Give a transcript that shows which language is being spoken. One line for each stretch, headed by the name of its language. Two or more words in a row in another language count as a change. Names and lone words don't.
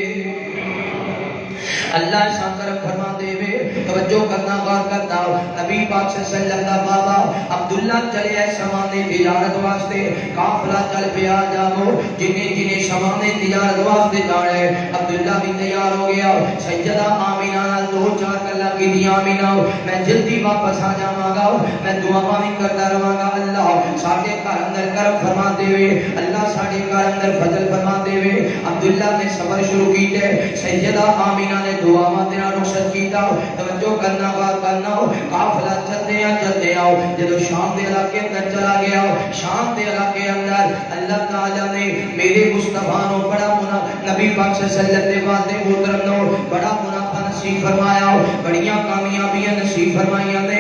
Punjabi: اللہ شاکر فرما دے وے توجہ کرنا غور کرنا. نبی پاک
Arabic: صلی اللہ علیہ وسلم
Punjabi: دا بابا عبداللہ چلے ہے سامان تجارت واسطے, قافلہ چل پیا جاؤ جنہیں سامان تجارت واسطے جانا ہے. عبداللہ بھی تیار ہو گیا. سیدہ آمینہ نال 2-4 گلاں کیتیاں. آمینہ میں جلدی واپس آ جاواں گا, میں دعاواں بھی کرتا رہاں گا. اللہ ساڈے گھر اندر کرم فرما دے وے, اللہ ساڈے گھر اندر فضل فرما دے وے. عبداللہ نے سفر شروع کیتے. سیدہ آمینہ نے دعاواں تے رخصت کیتا. توجہ کرنا بات کرنا.
Urdu: قافلہ چلتے آؤ جب شام کے علاقے اندر چلا گیا. شام کے علاقے
Punjabi: اندر اللہ تعالیٰ نے میرے مصطفیٰ نو بڑا نبی پاک
Arabic: صلی اللہ علیہ وسلم
Punjabi: دے واسطے محترم نو بڑا منافع نصیب فرمایا, بڑیاں کامیابیاں نصیب فرمائیاں نے.